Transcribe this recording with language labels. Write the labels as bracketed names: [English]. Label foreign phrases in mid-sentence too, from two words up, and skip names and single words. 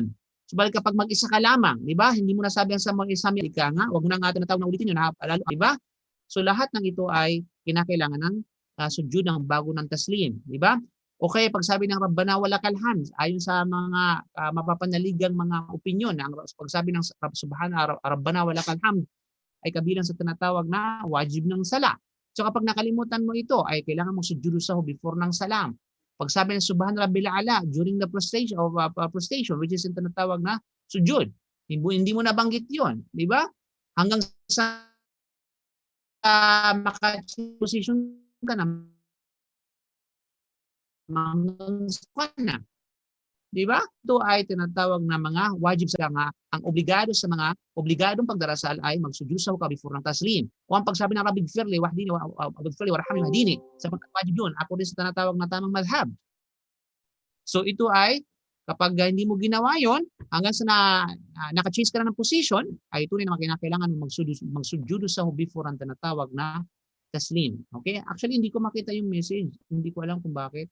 [Filipino] Subalit kapag mag-isa ka lamang, di ba? Hindi mo nasabi ang sa mag-isa ka nga, wag mo na nga tinatawag na ulitin yun, di ba? So lahat ng ito ay kinakailangan ng sujud ng bago ng taslim, di ba? O kaya pagsabi ng [Arabic] ربنا ولك الحمد, [Filipino] ayon sa mga mapapanaligang mga opinyon, ang pagsabi ng [Arabic] سبحان ربنا ولك الحمد [Filipino] ay kabilang sa tinatawag na wajib ng sala. So kapag nakalimutan mo ito, ay kailangan mong [Arabic] سجود سهو [Filipino] before ng salam. Pagsabi ng [Arabic] سبحان ربي الأعلى [English] during the prostration which is [Filipino] yung tinatawag na sujud. Hindi mo nabanggit 'yon, di ba? Hanggang sa maka-position ka na hanggang sa na. Di ba? Ito ay tinatawag na mga wajib sa nga. Ang obligadong pagdarasal ay magsujusaw ka before ng taslim. O ang pagsabi ng [Arabic] رب اغفر لي واهدني وارحمني واهدني. [Filipino] Sapagkat wajib yun. Ako din sa tinatawag na tamang madhab. So ito ay, kapag hindi mo ginawa yon, hanggang sa naka-change ka na ng position, ay tunay na kinakailangan mo magsujudusaw before ang tinatawag na taslim. Okay? Actually, hindi ko makita yung message. Hindi ko alam kung bakit.